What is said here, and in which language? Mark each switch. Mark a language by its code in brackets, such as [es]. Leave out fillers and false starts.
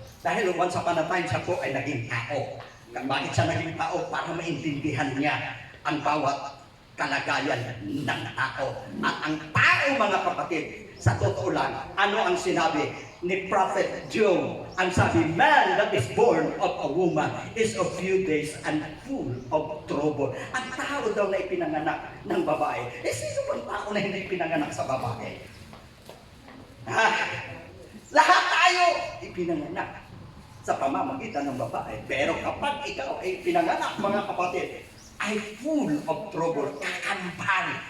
[tl] Dahil once upon a time, siya po ay naging tao. Bakit siya naging tao? Para maintindihan niya ang bawat kalagayan ng tao. At ang tao, mga kapatid, sa totoo lang, ano ang sinabi ni Prophet Job? [en] Ang sabi, man that is born of a woman is of few days and full of trouble. [tl] Ang tao daw na ipinanganak ng babae, sino bang tao na hindi pinanganak sa babae? Lahat tayo ipinanganak sa pamamagitan ng babae. Pero kapag ikaw ay pinanganak, mga kapatid, ay full of trouble, kakambal.